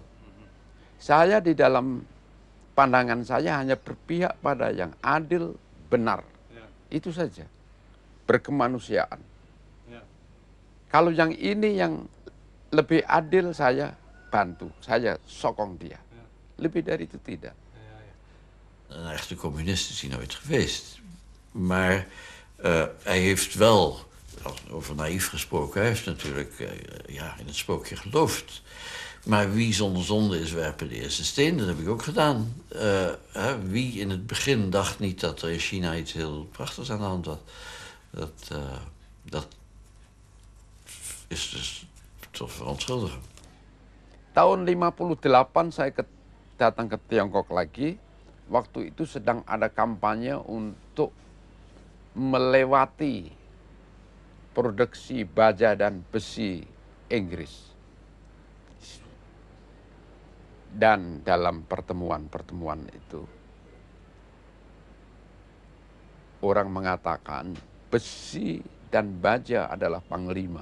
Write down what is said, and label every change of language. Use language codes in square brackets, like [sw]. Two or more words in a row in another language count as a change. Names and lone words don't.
[id] Saya di dalam pandangan saya hanya berpihak pada yang adil, benar. Itu saja. Berkemanusiaan. Kalau yang ini yang lebih adil saya bantu, saya sokong dia. Lebih dari itu tidak. [nl] Een echte communist is hij nooit geweest. Maar hij heeft wel, over naïef gesproken, hij heeft natuurlijk in het spookje geloofd. Maar wie zonder zonde is, werpen de eerste steen. Dat heb ik ook gedaan. Wie in het begin dacht niet dat er in China iets heel prachtigs aan de hand was. Dat is dus te verontschuldigen. [id] Tahun 58 saya datang ke Tiongkok lagi. Waktu itu sedang ada kampanye untuk melewati produksi baja dan besi Inggris. Dan dalam pertemuan-pertemuan itu, orang mengatakan besi dan baja adalah panglima.